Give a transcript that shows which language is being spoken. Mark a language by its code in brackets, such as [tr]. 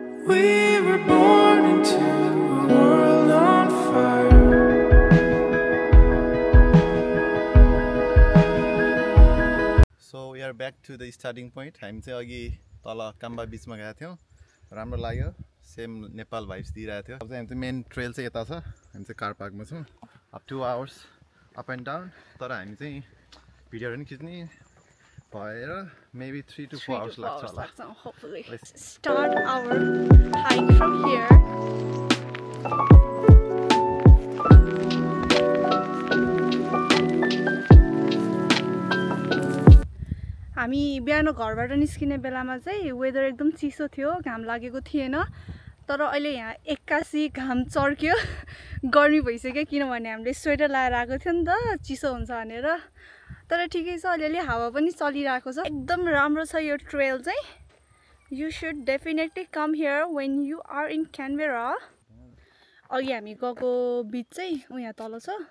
[en] We were born into a world on fire. So we are back to the starting point. [ne] हामी चाहिँ अघि तल काम्बा बिचमा गएको थियौँ, राम्रो लाग्यो। सेम नेपाल भाइब्स दिइरहेको थियो। अब चाहिँ हामी चाहिँ मेन ट्रेल चाहिँ यता छ। हामी चाहिँ कार पार्कमा छौँ। अब 2 [en] Hours up and down. [ne] तर हामी चाहिँ भिडियोहरू पनि खिच्ने भएर मेबी 3 to 4 आवर्स लाग्छ होला। [en] Hopefully. Let's start our hike from here. [ne] हामी बिहान घरबाट निस्किने बेलामा चाहिँ वेदर एकदम चिसो थियो, घाम लागेको थिएन। तर अहिले यहाँ 81 घाम चर्क्यो, गर्मी भइसक्यो। किनभने हामीले स्वेटर लगाएर आएको थियो नि त, चिसो हुन्छ भनेर। तर ठिकै छ, अलिअलि हावा पनि चलिरहेको छ। एकदम राम्रो छ यो ट्रेल चाहिँ। [en] You should definitely come here when you are in Canberra. [ne] अघि हामी गएको बिच चाहिँ यहाँ तल छ।